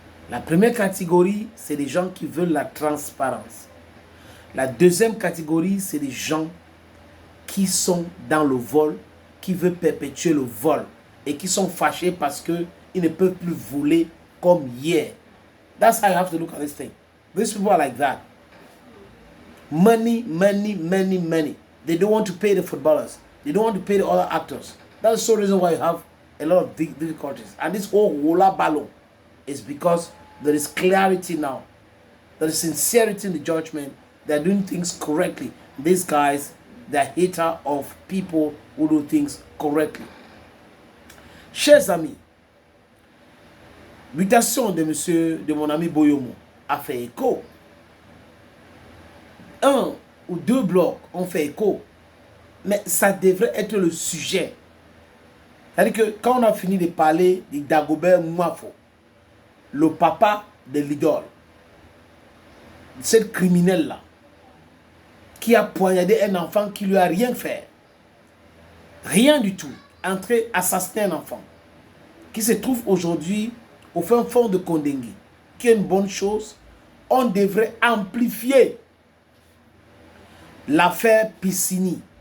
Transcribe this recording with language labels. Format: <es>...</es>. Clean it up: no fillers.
<fr>La première catégorie, c'est les gens qui veulent la transparence. La deuxième catégorie, c'est les gens qui sont dans le vol, qui veulent perpétuer le vol et qui sont fâchés parce qu'ils ne peuvent plus voler comme hier.</fr> <en>That's how you have to look at this thing. These people are like that. Money. They don't want to pay the footballers. They don't want to pay the other actors. That's the sole reason why you have a lot of difficulties. And this whole Wola Ballon is because there is clarity now. There is sincerity in the judgment. They're doing things correctly. These guys, they're haters of people who do things correctly.</en> <fr>Chers amis, l'invitation de mon ami Boyomo a fait écho. Un ou deux blocs ont fait écho. Mais ça devrait être le sujet. C'est-à-dire que quand on a fini de parler de Dagobert Mouafo, le papa de l'idole, cette criminelle-là, qui a poignardé un enfant qui lui a rien fait, rien du tout, entré assassiner un enfant, qui se trouve aujourd'hui au fin fond de Kondengi, qui est une bonne chose, on devrait amplifier l'affaire Piscini.</fr>